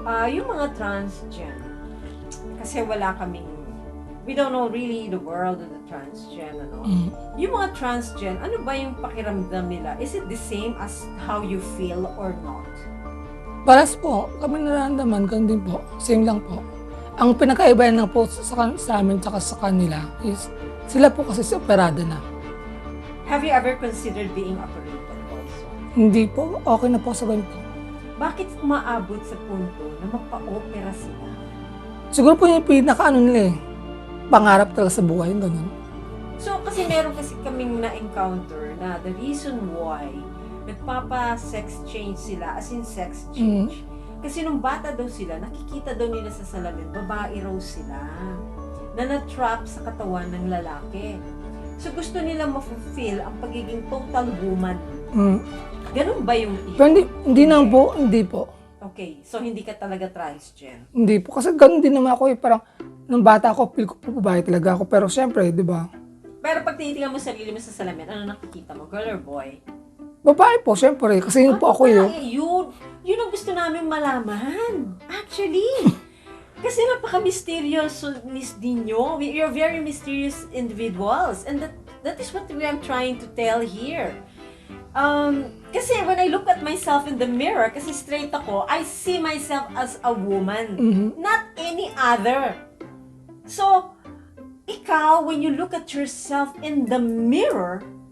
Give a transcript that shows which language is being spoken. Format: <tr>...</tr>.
<tl>Yung mga transgen, kasi wala kaming,</tl> <en>we don't know really the world of the transgen,</en> <tl>Yung mga transgen, ano ba yung pakiramdam nila?</tl> <en>Is it the same as how you feel or not?</en> <tl>Paras po, kami nararamdaman, ganun din po. Same lang po. Ang pinakaibahan lang po sa amin tsaka sa kanila is sila po kasi si operada na.</tl> <en>Have you ever considered being operated also?</en> <tl>Hindi po, okay na po sa ganun po. Bakit umaabot sa punto na magpa-opera sila? Siguro po yung nila eh. Pangarap talaga sa buhay, yung ganun. So, kasi meron kasi kaming na-encounter na</tl> <en>the reason why</en> <tl>nagpapa-sex change sila,</tl> <en>as in sex change.</en> <tl>Kasi nung bata daw sila, nakikita daw nila sa salamin, babae raw sila, na na-trap sa katawan ng lalaki. So, gusto nila ma-fulfill ang pagiging total woman. Ganun ba yung issue? Pero hindi na po, hindi po. Okay, so hindi ka talaga transgen. Hindi po, kasi ganun din naman ako eh, parang nung bata ako, feel ko po babae talaga ako. Pero syempre, di ba? Pero pag tinitingnan mo sarili mo sa salamin, ano nakikita mo?</tl> <en>Girl or boy?</en> <tl>Babae po, syempre. Kasi yun po ako yun. Yun ang gusto namin malaman.</tl> <en>Actually.</en> <tl>Kasi napaka-mysterious ninyo.</tl> <en>You're very mysterious individuals. And that is what I'm trying to tell here. Kasi when I look at myself in the mirror,</en> <tl>kasi straight ako,</tl> <en>I see myself as a woman. Not any other.</en> <tl>So, ikaw,</tl> <en>when you look at yourself in the mirror,</en>